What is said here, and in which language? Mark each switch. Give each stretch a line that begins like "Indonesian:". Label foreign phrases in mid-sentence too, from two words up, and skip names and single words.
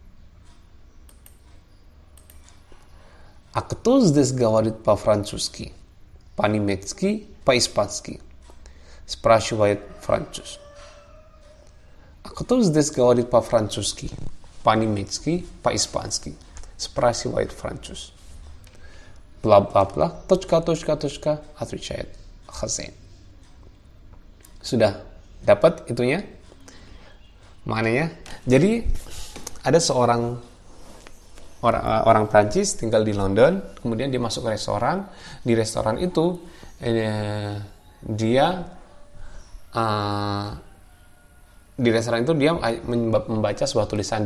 Russian: А кто здесь говорит по-французски, по-немецки, по-испански? Спрашивает француз. А кто здесь говорит по-французски, по-немецки, по-испански? Спрашивает француз. Бла-бла-бла, точка, отвечает хозяин.
Indonesian: Sudah dapat itunya? Maknanya? Jadi ada seorang orang Prancis tinggal di London, kemudian dia masuk ke restoran. Di restoran itu dia membaca sebuah tulisan.